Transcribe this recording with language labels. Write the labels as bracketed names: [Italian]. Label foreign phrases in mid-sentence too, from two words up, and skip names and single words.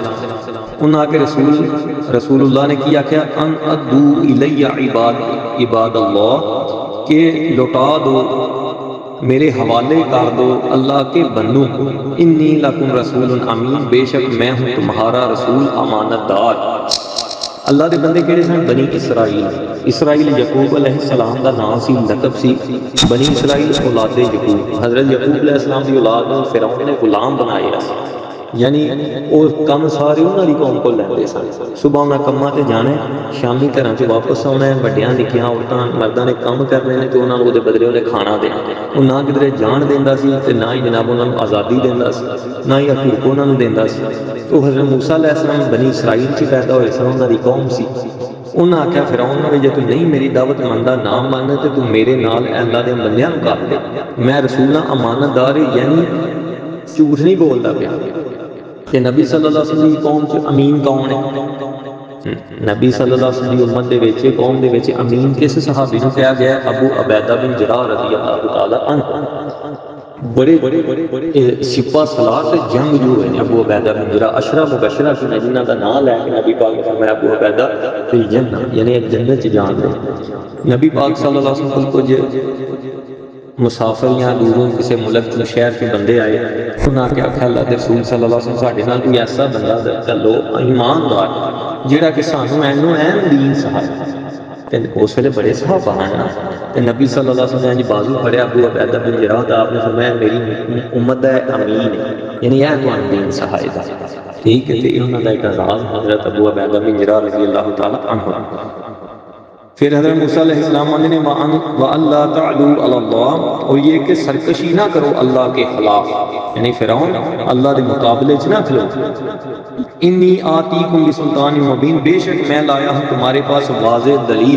[Urdu] انہاں کے رسول اللہ نے کیا کیا [Arabic] ان ادو الی عباد اللہ، [Urdu] کہ لوٹا دو میرے حوالے کر دو اللہ کے بندوں، [Arabic] انی لکم رسول امین، [Urdu] بے شک میں ہوں تمہارا رسول امانت دار۔ [Punjabi] اللہ دے بندے کہڑے سن؟ بنی اسرائیل۔ اسرائیل یعقوب [Arabic] علیہ السلام [Punjabi] دا نام سی، لقب سی۔ بنی اسرائیل اولاد یعقوب، حضرت یعقوب [Arabic] علیہ السلام [Punjabi] دی اولاد نوں فرعون نے غلام بنایا سی، یعنی وہ کم سارے انہاں دی قوم کو لیندے سن۔ صبح انہاں کماں تے جانا ہے، شامی گھراں چ واپس آنا ہے، وڈیاں نکیاں عورتاں مرداں نے کم کرنے نے تے انہاں نوں دے بدلے انہیں کھانا دینا۔ وہ نہ کدھر جان دیندا سی تے نہ ہی جناب انہاں نوں آزادی دیندا سی، نہ ہی حقوق انہاں نوں دیندا سی۔ تو حضرت موسیٰ [Arabic] علیہ السلام [Punjabi] بنی اسرائیل چ پیدا ہوئے سن، انہاں دی قوم سی۔ انہاں آکھیا فرعون نے جے تو نہیں میری دعوت مندا، نہ ماننا تے تو میرے نال اللہ دے بندیاں نوں کر دے۔ میں رسول ہاں، امانت دار، یعنی جھوٹ نہیں بولدا پیا۔ کہ نبی [Arabic] صلی اللہ علیہ وسلم [Punjabi] کی قوم چ امین کون ہے؟ نبی [Arabic] صلی اللہ علیہ وسلم [Punjabi] کی امت دے وچ قوم دے وچ امین کس صحابی نوں کہا گیا ہے؟ ابو عبیدہ بن جراح [Arabic] رضی اللہ تعالی عنہ۔ [Punjabi] بڑے سپاہ سالار تے جنگجو ہیں ابو عبیدہ بن جراح، عشرہ مبشرہ کی جنہاں دا نام لے کے نبی پاک نے فرمایا ابو عبیدہ [Arabic] فی الجنہ، [Punjabi] یعنی ایک جنت چ جان دے۔ نبی پاک [Arabic] صلی اللہ علیہ وسلم [Urdu] کو مسافر یا دوروں کسی ملک کے شہر کے بندے آئے، [Punjabi] انہاں نے آکھیا اللہ دے رسول [Arabic] صلی اللہ علیہ وسلم [Punjabi] ساڈے نال کوئی ایسا بندہ چلو ایماندار جہڑا کہ سانوں اینو این دین سکھائے۔ تے اس ویلے بڑے صحابہ ہیں تے نبی [Arabic] صلی اللہ علیہ وسلم [Punjabi] نے بازو پھڑیا ابو عبیدہ بن جراح دا، آپ نے فرمایا میری امت دا امین ہے، یعنی یہ تو دین سکھائے گا۔ ٹھیک ہے، تے انہاں دا ایک اعزاز حضرت ابو عبیدہ بن جراح [Arabic] رضی اللہ تعالی عنہ۔ [Urdu] پھر حضرت موسیٰ [Arabic] علیہ السلام [Urdu] نے [Arabic] وَأَلَّا تَعْلُوا عَلَى اللَّهِ، [Urdu] اور یہ کہ سرکشی نہ کرو اللہ کے خلاف، [Punjabi] یعنی فرعون اللہ دے مقابلے چ نہ کھلو۔ [Arabic] انی آتیکم بسلطان مبین، [Urdu] بے شک میں لایا ہوں تمہارے پاس واضح دلیل۔